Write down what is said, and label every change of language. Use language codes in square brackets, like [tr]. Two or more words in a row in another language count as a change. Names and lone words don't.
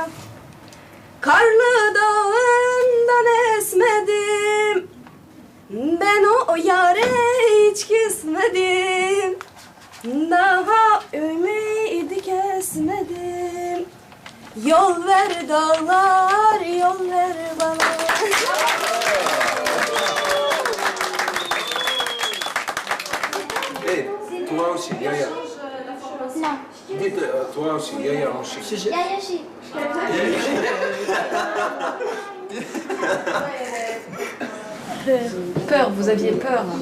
[tr] Karlı dağından esmedim. Ben o yare hiç küsmedim. Daha ümidi kesmedim. Yol ver dağlar, yol ver bana. [fr] Hey, toi aussi, Yaya. Non. Dites toi aussi, Yaya aussi. Yaya aussi. Peur, vous aviez peur.